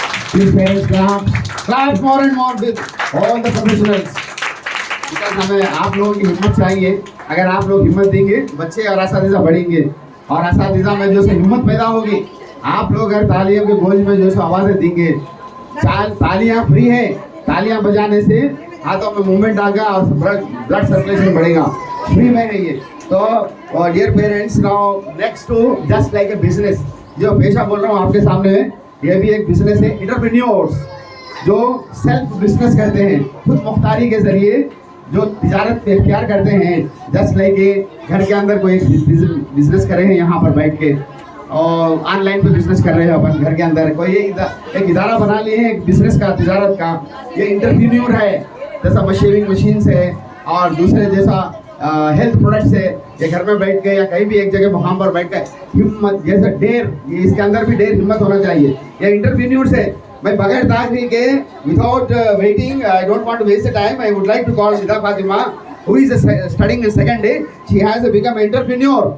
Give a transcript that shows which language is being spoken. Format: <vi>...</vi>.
<en>Please parents clap more and more with all the professionals. Because</en> <hi>हमें आप लोगों की हिम्मत चाहिए। अगर आप लोग हिम्मत देंगे, बच्चे और असातिज़ा बढ़ेंगे और असातिज़ा में जो से हिम्मत पैदा होगी, आप लोग अगर तालियों के बोझ में जो सो आवाज़ें देंगे, तालियां फ्री है, तालियां बजाने से हाथों में मूवमेंट आएगा और ब्लड सर्कुलेशन बढ़ेगा, फ्री में है ये। तो</hi> <en>dear parents, now next to just like a business,</en> <hi>जो पेशा बोल रहा हूँ आपके सामने है, ये भी एक बिजनेस है। एंटरप्रेन्योर्स जो सेल्फ बिजनेस करते हैं, खुद मुख्तारी के जरिए जो तिजारत पे इख्तियार करते हैं, जस्ट लाइक घर के अंदर कोई बिजनेस कर रहे हैं यहाँ पर बैठ के, और ऑनलाइन पे बिजनेस कर रहे हैं अपन घर के अंदर, कोई एक इदारा बना लिए हैं एक बिजनेस का, तिजारत का। ये एंटरप्रेन्योर है, जैसा शेविंग मशीन है और दूसरे जैसा हेल्थ प्रोडक्ट्स है। ये घर में बैठ के या कहीं भी एक जगह मुकाम पर बैठ कर हिम्मत, जैसे डेर, ये इसके अंदर भी डेर हिम्मत होना चाहिए। ये एंटरप्रेन्योर्स है मैं बगैर ताखिरी के</hi> <en>without waiting, I don't want to waste the time. I would like to call Nida Fatima, who is studying in second day. She has become an entrepreneur.</en>